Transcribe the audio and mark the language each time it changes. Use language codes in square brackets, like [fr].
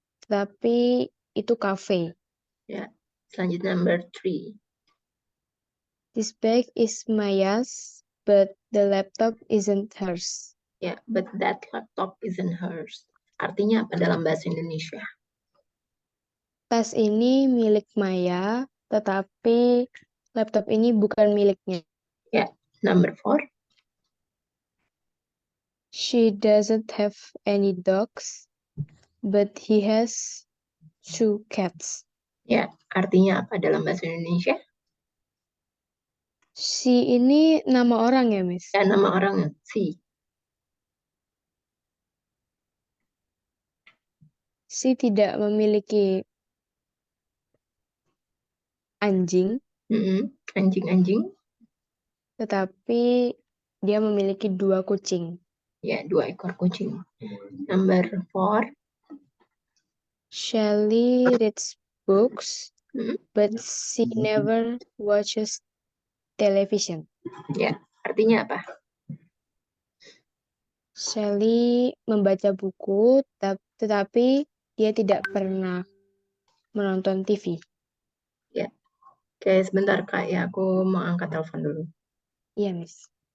[id] tapi itu cafe. Ya. Selanjutnya number 3. [en] This bag is Maya's, but the laptop isn't hers. Ya, but that laptop isn't hers. [id] Artinya apa dalam bahasa Indonesia? Tas ini milik Maya, tetapi laptop ini bukan miliknya. Ya, number 4. [en] She doesn't have any dogs, but he has 2 cats. [id] Ya, artinya apa dalam bahasa Indonesia? Si ini nama orang ya, Miss? Ya, nama orang si. Si tidak memiliki anjing, Mm-mm. Anjing-anjing. tetapi dia memiliki 2 kucing. Ya, 2 ekor kucing. Number 4. [en] Shelley reads books, Mm-mm. but she never watches television. [id] Ya, artinya apa? Shelley membaca buku, tetapi dia tidak pernah menonton TV. Ya. Oke, sebentar Kak ya, aku mau angkat telepon dulu. Iya, Miss.